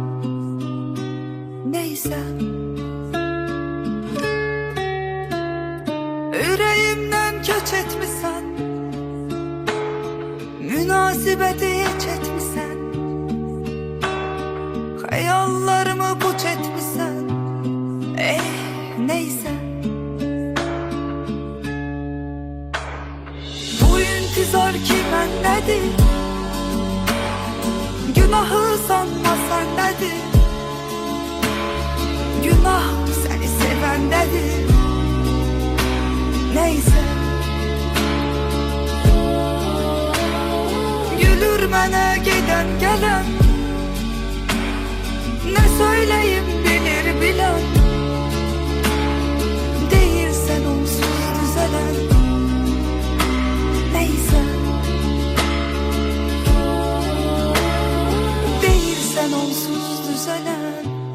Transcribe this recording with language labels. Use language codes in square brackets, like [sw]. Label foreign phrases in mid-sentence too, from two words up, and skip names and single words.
[tr] Neyse, yüreğimden köç etmişsen, münasibeti hiç etmişsen. [az] Hayallarımı puç etmişsen. Neyse, bu intizar ki mənədir, günahı sanma səndədir. Günah səni sevəndədir. Neysə, gülür mənə gedən gələn, nə söyləyim bilir bilən. [tr] Değilsen onsuz düzelen. Neyse, değilsen onsuz düzelen.